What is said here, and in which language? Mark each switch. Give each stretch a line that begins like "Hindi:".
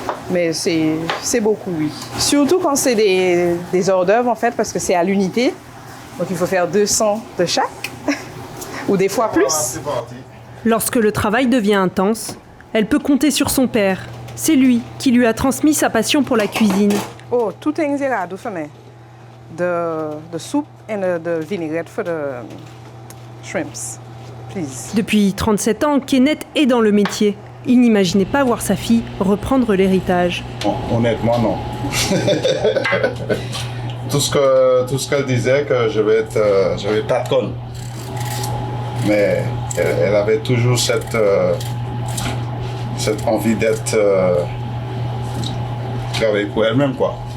French: Mais c'est beaucoup, oui. Surtout quand c'est des hors d'œuvre, en fait, parce que c'est à l'unité. Donc, il faut faire 200 de chaque, ou des fois plus. Lorsque le travail devient intense, elle peut compter sur son père. C'est lui qui lui a transmis sa passion pour la cuisine. Oh, tout est ingérado
English: for me. The soup and the vinaigrette for the shrimps, please.
French: Depuis 37 ans, Kenneth est dans le métier. Il n'imaginait pas voir sa fille reprendre l'héritage. Honnêtement, non. Tout ce qu'elle disait, que je vais être patronne. Mais elle avait toujours cette envie d'être travailler pour elle-même, quoi.